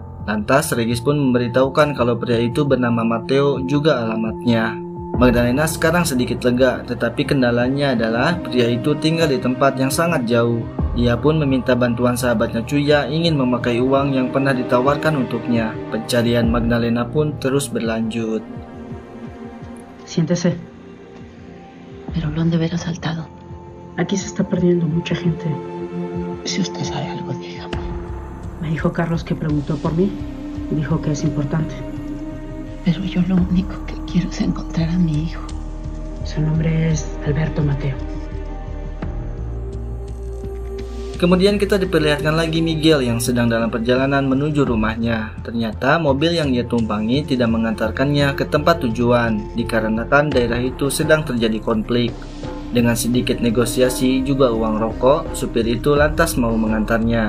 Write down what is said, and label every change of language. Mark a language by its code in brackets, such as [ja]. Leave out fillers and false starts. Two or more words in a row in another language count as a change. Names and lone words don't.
[id] Lantas Regis pun memberitahukan kalau pria itu bernama Mateo juga alamatnya. Magdalena sekarang sedikit lega, tetapi kendalanya adalah pria itu tinggal di tempat yang sangat jauh. Dia pun meminta bantuan sahabatnya Chuya ingin memakai uang yang pernah ditawarkan untuknya. Pencarian Magdalena pun terus berlanjut. [es] Siéntese. Pero lo han de haber asaltado. Aquí se está perdiendo mucha gente. Si usted sabe algo, dígame. Me dijo Carlos que preguntó por mí y dijo que es importante. Pero yo lo único que quiero es encontrar a mi hijo. Su nombre es Alberto Mateo. [id] Kemudian kita diperlihatkan lagi Miguel yang sedang dalam perjalanan menuju rumahnya. Ternyata mobil yang dia tumpangi tidak mengantarkannya ke tempat tujuan, dikarenakan daerah itu sedang terjadi konflik. Dengan sedikit negosiasi juga uang rokok, supir itu lantas mau mengantarnya.